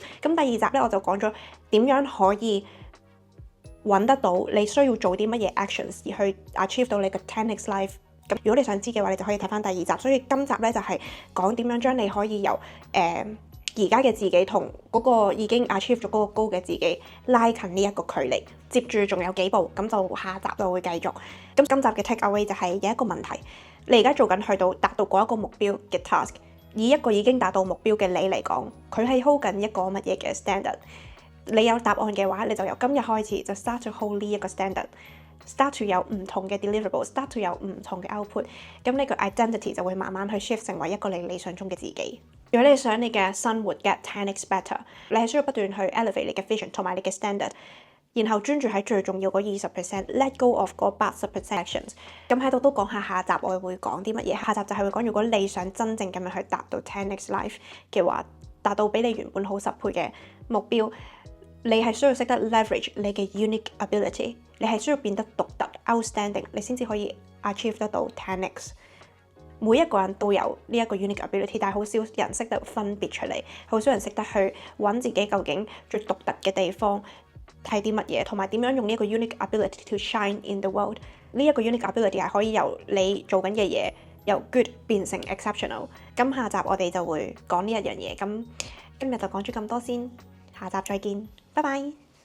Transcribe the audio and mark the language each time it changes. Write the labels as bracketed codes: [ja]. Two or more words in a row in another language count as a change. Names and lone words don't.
[yue] 咁第2集咧，我就講咗點樣可以揾得到你需要做啲乜嘢 actions 而去 achieve 到你嘅 [en] 10x life。 [yue] 咁如果你想知嘅話，你就可以睇翻第2集。所以今集咧就係講點樣將你可以由而家嘅自己同嗰個已經 achieve 咗嗰個高嘅自己拉近呢一個距離。接住仲有幾步，咁就下集就會繼續。咁今集嘅 [en] take away [yue] 就係有一個問題，你而家做緊去到達到嗰一個目標嘅 task， 以一個已經達到目標嘅你嚟講，佢係 hold 緊一個乜嘢嘅 standard？你有答案嘅話，你就由今日開始就 [en] start to hold [yue] 呢一個 standard。 [en] start to [yue] 有唔同嘅 deliverable， [en] start to [yue] 有唔同嘅 output， 咁呢個 identity 就會慢慢去 shift 成為一個你理想中嘅自己。如果你想你嘅生活 [en] get 10x better， [yue] 你係需要不斷去 elevate 你嘅 vision 同埋你嘅 standard， 然後專注喺最重要嗰 20%， [en] let go of [yue] 嗰80% actions。咁喺度都講下集我會講啲乜嘢。下集就係會講，如果你想真正咁樣去達到 [en] 10x life [yue] 嘅話，達到比你原本好10倍嘅目標，你係需要識得 leverage 你嘅 [en] unique ability， [yue] 你係需要變得獨特 outstanding， 你先至可以 achieve 得到 10x。每一個人都有呢一個 [en] unique ability， [yue] 但係好少人識得分別出嚟，好少人識得去揾自己究竟最獨特嘅地方係啲乜嘢，同埋點樣用呢一個 [en] unique ability to shine in the world。 [yue] 呢一個 [en] unique ability [yue] 係可以由你做緊嘅嘢由 good 變成 exceptional。咁下集我哋就會講呢一樣嘢。咁今日就講咗咁多先，下集再見，拜拜。